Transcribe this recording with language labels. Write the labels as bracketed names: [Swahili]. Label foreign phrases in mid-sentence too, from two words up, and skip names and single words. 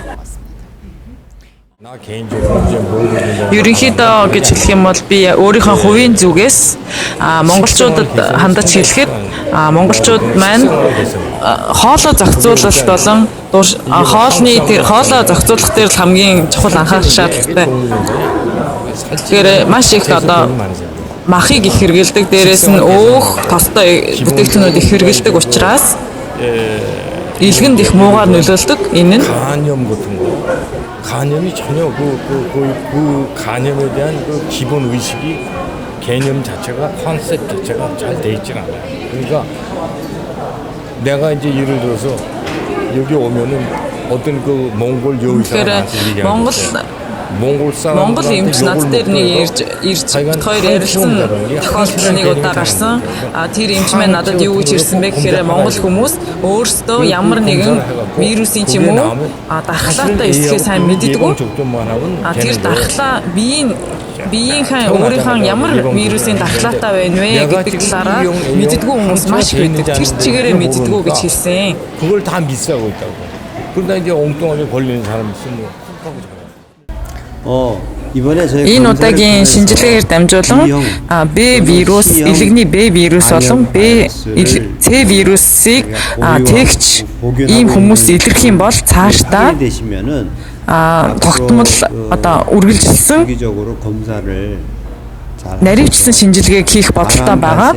[Mongolian] Ерөнхийдөө гэж хэлэх юм бол би өөрийнхөө хувийн зүгээс монголчуудад хандаж хэлэхэд монголчууд маань хоолой зохицуулалт болон хоолой зохицуулах дээр хамгийн чухал анхаарах шаардлагатай. Тэгэхээр маш их одоо махыг их хэрэгэлдэг, дээрээс нь өөх тостой бүтээгдэхүүнүүд их хэрэгэлдэг учраас илгэнд их муугаар нөлөөлдөг. Энэ нь [Korean] 간염이 전혀 그 간염에 대한 그 기본 의식이 개념 자체가 컨셉 자체가 잘 돼 있지 않아요. 그러니까 내가 이제 예를 들어서 여기 오면은 어떤 그 몽골 여의사가 [Mongolian] Монгол эмч над дээр нэг ирж хоёр ярилцсан тохиолдол нэг удаа гарсан. Тэр эмч маань надад юу гэж ирсэн бэ гэхээр монгол хүмүүс өөрсдөө ямар нэгэн вирусын ч юм уу дархлаатай эсхийг сайн мэддэггүй. Тэр дархлаа биеийнхээ өөрийнхөө ямар вирусын дархлаатай байна вэ гэдэг талаараа мэддэггүй хүмүүс маш их байдаг. Тэр чигээрээ мэддэггүй гэж хэлсэн. [Korean] 그걸 다 미스하고 있다고. 그러다 이제 엉뚱하게 걸리는 사람이 있으면 [Mongolian] Энэ удаагийн шинжилгээгээр дамжуулан Б вирус, элэгний Б вирус болон С вирусыг тэгч ийм хүмүүс илэрх юм бол цаашдаа тогтмол одоо үргэлжилсэн наривчсан шинжилгээг хийх бодолтой байгаа.